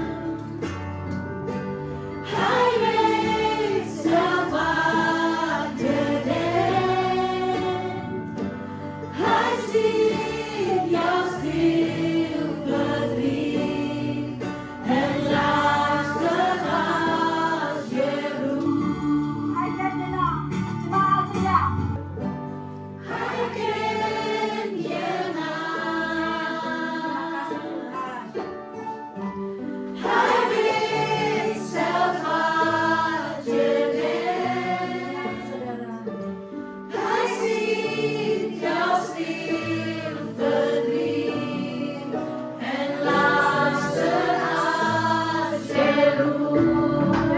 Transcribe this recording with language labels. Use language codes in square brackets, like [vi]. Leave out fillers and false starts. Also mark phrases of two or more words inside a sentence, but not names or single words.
[nl] Hij weet zelf wat je denkt. Hij ziet jouw stil verdriet en lasten als je roept. [id] Hai Kecena. Semangat saja. [nl] Hij kent je naam. Hij weet zelf wat je denkt. Hij ziet jouw stil verdriet en lasten als je roept.